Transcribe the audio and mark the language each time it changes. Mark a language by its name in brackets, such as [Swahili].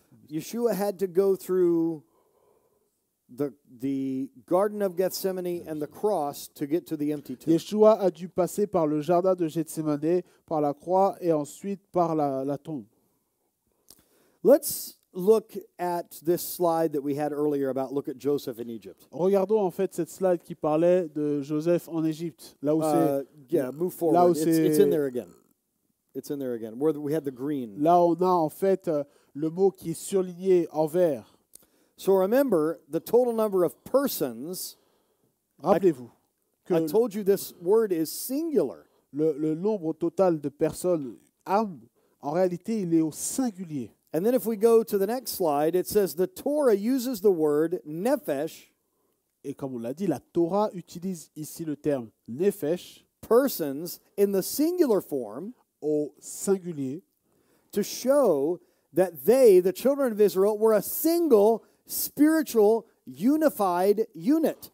[English] Yeshua had to go through the Garden of Gethsemane and the cross to get to the empty tomb. [French] Yeshua a dû passer par le jardin de Gethsemane, par la croix et ensuite par la tombe. [English] Let's look at this slide that we had earlier about look at Joseph in Egypt. [French] Regardons en fait cette slide qui parlait de Joseph en Égypte. Là où [English] Yeah, move [French] là [English] forward. [French] où [English] It's in there again. It's in there again. Where we had the green. [French] là on a en fait le mot qui est surligné en vert. [English] So remember, the total number of persons, [French] Rappelez-vous que [English] I told you this word is singular. [French] le nombre total de personnes, âmes, en réalité, il est au singulier. [English] And then if we go to the next slide, it says the Torah uses the word nephesh, [French] Et comme on l'a dit, la Torah utilise ici le terme nefesh [English] persons, in the singular form [French] au singulier [English] to show that they, the children of Israel, were a single spiritual unified unit.